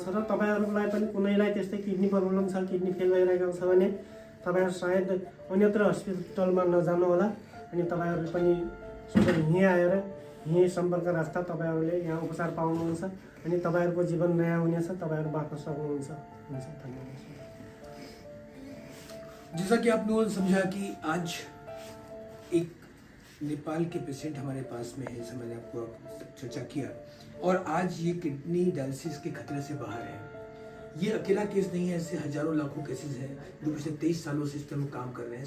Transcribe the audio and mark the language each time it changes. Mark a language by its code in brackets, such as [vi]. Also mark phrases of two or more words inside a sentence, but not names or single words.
[ne] र तपाईँहरूलाई पनि कुनैलाई त्यस्तै [en] kidney problem [ne] छ, किडनी फेल भइरहेको छ भने तपाईँहरू सायद अन्यत्र हस्पिटलमा नजानु होला। अनि तपाईँहरूले पनि सधैँ यहीँ आएर यहीँ सम्पर्क राख्दा तपाईँहरूले यहाँ उपचार पाउनुहुन्छ अनि तपाईँहरूको जीवन नयाँ हुनेछ, तपाईँहरू बाँच्न सक्नुहुन्छ। हुन्छ, धन्यवाद। [hi] जैसा कि आप लोगों ने समझा कि आज एक नेपाल के पेशेंट हमारे पास में है, जैसे मैंने आपको चर्चा किया, और आज ये [en] kidney dialysis [hi] के खतरे से बाहर है। ये अकेला केस नहीं है, ऐसे हजारों लाखों केसेस हैं जो पिछले 23 सालों से इस पर काम कर रहे हैं।